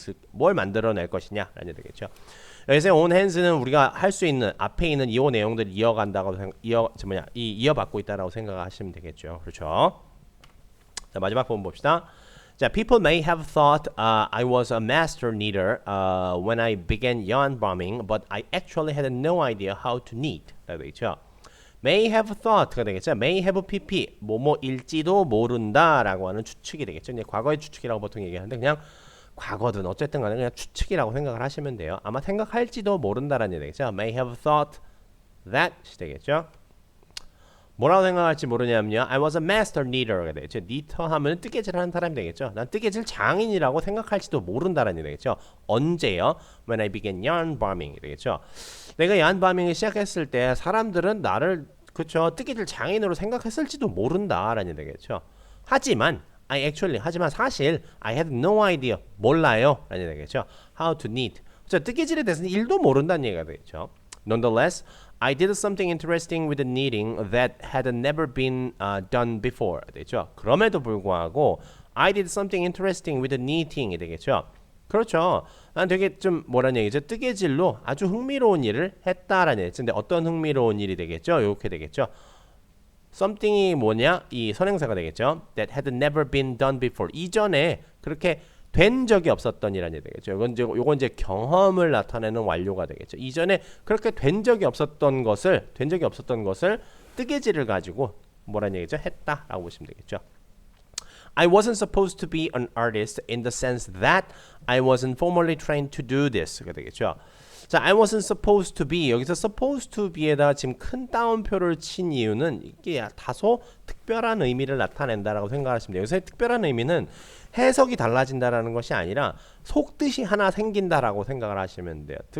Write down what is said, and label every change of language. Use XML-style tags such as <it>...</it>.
<ko>뭘 만들어낼 것이냐? 라는 얘기 되겠죠. 여기서 on hands는 우리가 할 수 있는 앞에 있는 이 내용들을 이어간다고 이어받고 있다라고 생각하시면 되겠죠. 그렇죠? 자, 마지막 부분 봅시다.</ko> <en>자, people may have thought I was a master kneader when I began yarn bombing, but I actually had no idea how to knit.</en> <ko>라고 되겠죠.</ko> <en>may have thought가 되겠죠.</en> <ko>may have pp 뭐뭐일지도 모른다라고 하는 추측이 되겠죠. 이제 과거의 추측이라고 보통 얘기하는데 그냥 과거든 어쨌든 간에 그냥 추측이라고 생각을 하시면 돼요. 아마 생각할지도 모른다라는 얘기 되겠죠.</ko> <en>may have thought that 되겠죠.</en> <ko>뭐라고 생각할지 모르냐면요.</ko> <en>I was a master kneader가 되겠죠.</en> <ko>knit터 하면 뜨개질하는 사람이 되겠죠. 난 뜨개질 장인이라고 생각할지도 모른다라는 얘기 되겠죠. 언제요?</ko> <en>When I began yarn bombing 되겠죠.</en> <ko>내가 yarn bombing을 시작했을 때 사람들은 나를 그쵸 뜨개질 장인으로 생각했을지도 모른다라는 얘기 되겠죠. 하지만 하지만 사실</ko> <en>I had no idea</en> <ko>몰라요 라는 얘기 되겠죠.</ko> <en>How to knit.</en> <ko>그쵸, 뜨개질에 대해서는 1도 모른다는 얘기가 되겠죠.</ko> <en>Nonetheless, I did something interesting with the knitting that had never been done before.</en> <ko>되겠죠. 그럼에도 불구하고</ko> <en>I did something interesting with the knitting이 되겠죠.</en> <ko>그렇죠. 난 되게 좀 뭐라는 얘기죠? 뜨개질로 아주 흥미로운 일을 했다라는 얘기죠. 근데 어떤 흥미로운 일이 되겠죠? 이렇게 되겠죠. something이 뭐냐? 이 선행사가 되겠죠.</ko> <en>That had never been done before.</en> <ko>이전에 그렇게 된 적이 없었던 이라는 얘기 되겠죠. 요건 이제 경험을 나타내는 완료가 되겠죠. 이전에 그렇게 된 적이 없었던 것을 뜨개질을 가지고 뭐라는 얘기죠? 했다라고 보시면 되겠죠.</ko> <en>I wasn't supposed to be an artist in the sense that I wasn't formally trained to do this가 되겠죠.</en> <ko>자,</ko> <en>I wasn't supposed to be</en> <ko>여기서 supposed to be에다가 지금 큰 따옴표를 친 이유는 이게 다소 특별한 의미를 나타낸다라고 생각하시면 돼요. 여기서의 특별한 의미는 해석이 달라진다라는 것이 아니라 속뜻이 하나 생긴다라고 생각을 하시면 돼요.</ko>